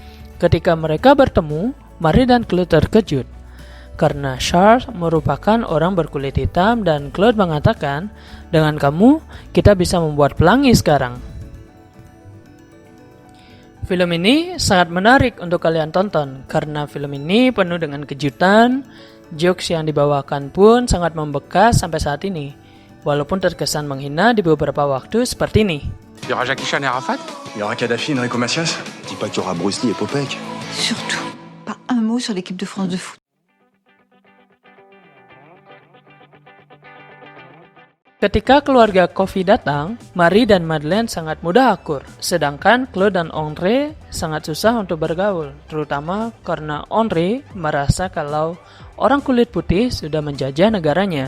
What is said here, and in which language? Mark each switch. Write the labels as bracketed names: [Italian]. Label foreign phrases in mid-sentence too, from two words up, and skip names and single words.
[Indonesian] Ketika mereka bertemu, Marie dan Claude terkejut karena Charles merupakan orang berkulit hitam dan Claude mengatakan, dengan kamu, kita bisa membuat pelangi sekarang. Film ini sangat menarik untuk kalian tonton karena film ini penuh dengan kejutan, jokes yang dibawakan pun sangat membekas sampai saat ini, walaupun terkesan menghina di beberapa waktu seperti ini. [French] Il y aura Jackie Chan et Arafat? Il y aura Kadhafi et Enrico Macias. Dis pas qu'il y aura Bruce Lee et Popek. Surtout, pas un mot sur l'équipe de France de foot. [Indonesian] Ketika keluarga Coffee datang, Marie dan Madeleine sangat mudah akur, sedangkan Claude dan Henri sangat susah untuk bergaul, terutama karena Henri merasa kalau orang kulit putih sudah menjajah negaranya.